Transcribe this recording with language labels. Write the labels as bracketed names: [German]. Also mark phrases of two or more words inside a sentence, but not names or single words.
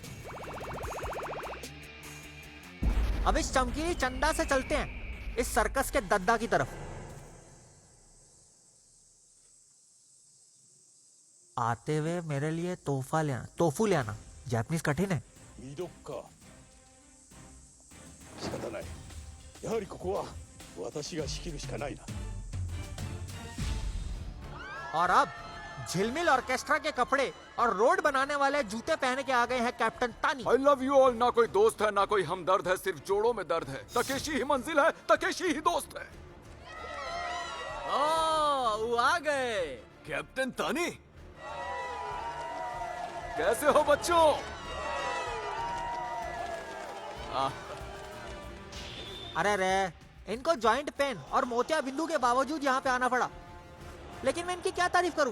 [Hindi] अब इस चमकीली चंदा से चलते हैं इस सर्कस के दद्दा की तरफ। आते हुए मेरे लिए तोफू ले आना। जापानीज कठिन है। [Japanese] ミドか仕方ない。やはりここは私が仕切るしかないな。 [Hindi] और अब झिलमिल ऑर्केस्ट्रा के कपड़े और रोड बनाने वाले जूते पहन के आ गए हैं कैप्टन तानी। [English] I love you all। [Hindi] ना कोई दोस्त है ना कोई हमदर्द है, सिर्फ जोड़ों में दर्द है। तकेशी ही मंजिल है, तकेशी ही दोस्त है। वो आ गए। कैप्टन तानी, कैसे हो बच्चों? अरे रे, इनको [English] joint pain [Hindi] और मोतिया बिंदु के बावजूद यहाँ पे आना पड़ा, लेकिन मैं इनकी क्या तारीफ करूं?